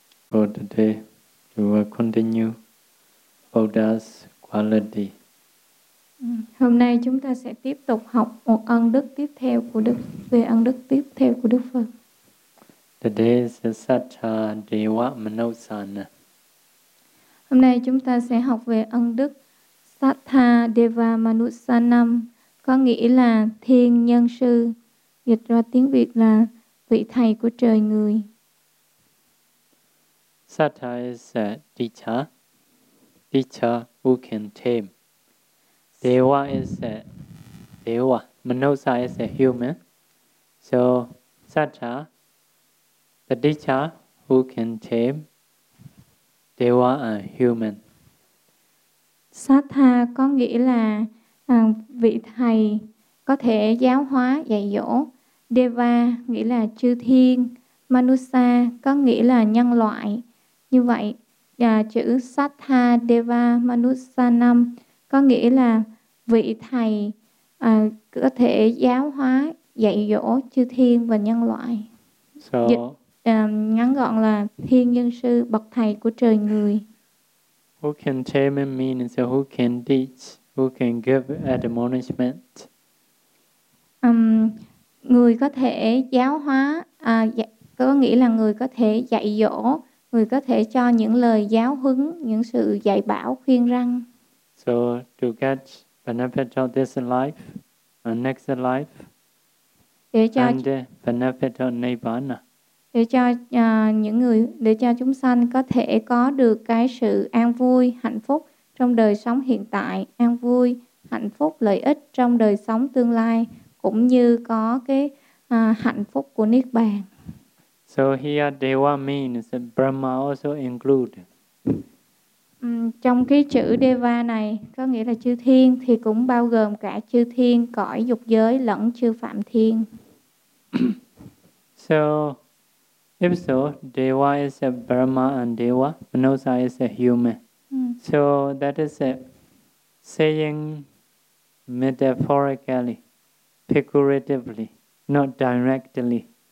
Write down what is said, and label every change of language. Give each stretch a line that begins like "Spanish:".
English: For today, we will continue Buddha's quality.
Vietnamese: Hôm nay chúng ta sẽ tiếp tục học một ân đức tiếp theo của Đức, về ân đức tiếp theo của Đức Phật.
English: Today is the Satta Deva Manosana.
Vietnamese: Hôm nay chúng ta sẽ học về ân đức Satta Deva Manosanam, có nghĩa là Thiên Nhân Sư, dịch ra tiếng Việt là vị thầy của trời người.
English: Satta is a teacher who can tame. Deva is a Deva. Manosa is a human. So Satta, the teacher who can tame Deva and human.
Vietnamese: Satta có nghĩa là vị thầy có thể giáo hóa, dạy dỗ. Deva nghĩa là chư thiên. Manusa có nghĩa là nhân loại. Như vậy, chữ Satta Deva Manusanam có nghĩa là vị thầy có thể giáo hóa, dạy dỗ chư thiên và nhân loại.
English: So,
Vietnamese: ngắn gọn là thiên nhân sư, bậc thầy của trời người.
English: Who can tame and mean is who can teach, who can give admonishment.
Vietnamese: Người có thể giáo hóa, có nghĩa là người có thể dạy dỗ, người có thể cho những lời giáo huấn, những sự dạy bảo, khuyên răng.
English: So to get benefit of this life, and next life,
Vietnamese: để cho
English: and benefit of Nirvana.
Vietnamese: Để cho những người, để cho chúng sanh có thể có được cái sự an vui, hạnh phúc trong đời sống hiện tại, an vui, hạnh phúc, lợi ích trong đời sống tương lai, cũng như có cái hạnh phúc của Niết Bàn.
English: So here Deva means Brahma also include.
Vietnamese: Trong cái chữ Deva này có nghĩa là chư thiên, thì cũng bao gồm cả chư thiên, cõi dục giới lẫn chư phạm thiên.
English: So if so, Deva is a Brahma and Deva, Manosa is a human. So that is a saying metaphorically, figuratively, not directly.